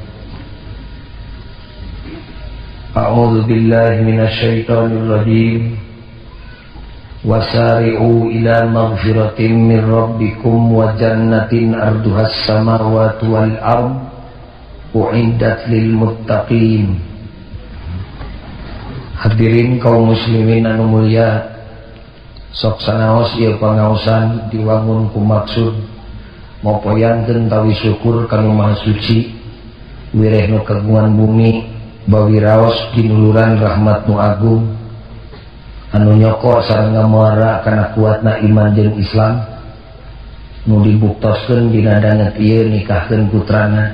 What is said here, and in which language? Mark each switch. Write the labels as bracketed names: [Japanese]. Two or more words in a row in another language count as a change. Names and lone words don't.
[Arabic] أعوذ بالله من الشيطان الرجيم. وسارعوا إلى مغفرة من ربكم وجنة عرضها السماوات والأرض أعدت للمتقين. [Sundanese] Hadirin kaum muslimin anu mulia, sok sanaos ieu pangaosan diwangun ku maksud mopoyankeun tawi syukur kanu Maha Suci, wireh nu kagungan bumi, bawiraos kinuluran rahmat nu agung, anu nyoko sareng ngamuara kana kuatna iman jeung Islam, nu dibuktoskeun dina danget ieu nikahkeun putrana.